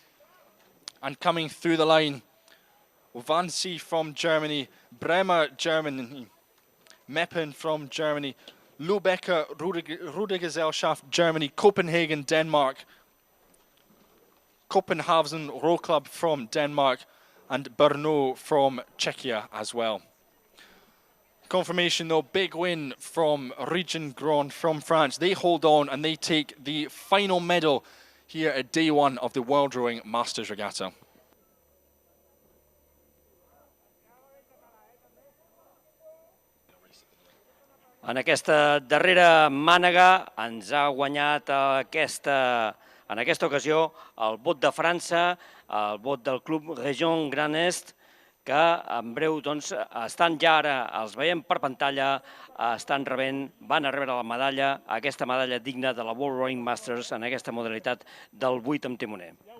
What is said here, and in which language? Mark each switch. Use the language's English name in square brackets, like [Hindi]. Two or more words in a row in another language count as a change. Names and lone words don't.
[English] And coming through the line, Wannsee from Germany, Bremer, Germany, Meppen from Germany, Lübecker Rudergesellschaft, Germany, Copenhagen, Denmark, Copenhagen Row Club from Denmark, and Brno from Czechia as well. Confirmation though, big win from Region Grand from France. They hold on and they take the final medal here at day one of the World Rowing Masters Regatta. [Catalan] En aquesta darrera mànega ens ha guanyat en aquesta ocasió el vot de França, el vot del club Région Grand Est, que en breu doncs, estan ja ara, els veiem per pantalla, van a rebre la medalla, aquesta medalla digna de la World Rowing Masters en aquesta modalitat del 8 amb timoner.